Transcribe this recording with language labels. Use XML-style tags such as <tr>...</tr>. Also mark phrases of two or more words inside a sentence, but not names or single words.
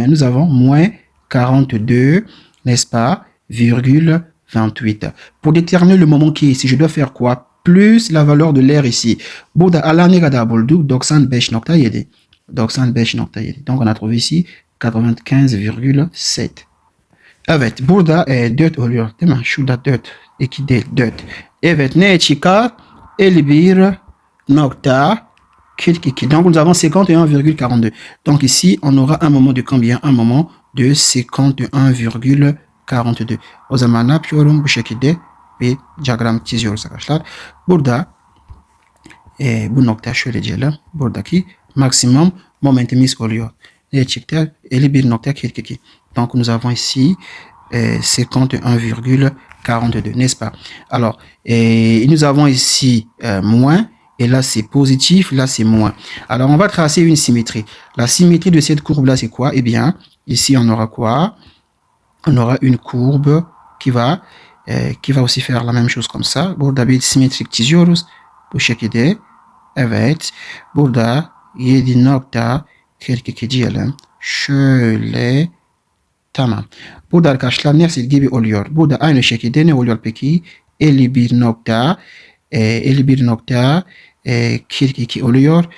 <fr>Nous avons moins 42, n'est-ce pas, virgule 28. Pour déterminer le moment qui est ici, je dois faire quoi? Plus la valeur de l'air ici. Donc, on a trouvé ici 95,7.</fr> <tr>Evet, burada 4 oluyor değil mi? Şurada 4, 2 değil 4. Evet, ne çıkar? 51,42.</tr> <fr>Donc, nous avons 51,42. Donc, ici, on aura un moment de combien? Un moment de 51,42.</fr> <tr>O zaman ne yapıyorum? Bu şekilde bir diyagram çiziyoruz arkadaşlar. Burada bu nokta şöyle diyelim. Buradaki maksimum momentumumuz oluyor. Ne çıktı? 51,42.</tr> <fr>Donc, nous avons ici 51,42, n'est-ce pas? Alors, nous avons ici moins, et là, c'est positif, là, c'est moins. Alors, on va tracer une symétrie. La symétrie de cette courbe-là, c'est quoi? Eh bien, ici, on aura quoi? On aura une courbe qui va aussi faire la même chose comme ça.</fr> <tr>Burada bir simetrik çiziyoruz. Bu şekilde. Evet. Burada 7,42 diyelim. Şöyle. Tamam. Burada arkadaşlar nesil gibi oluyor. Burada aynı şekilde ne oluyor peki? 51,42 oluyor.</tr>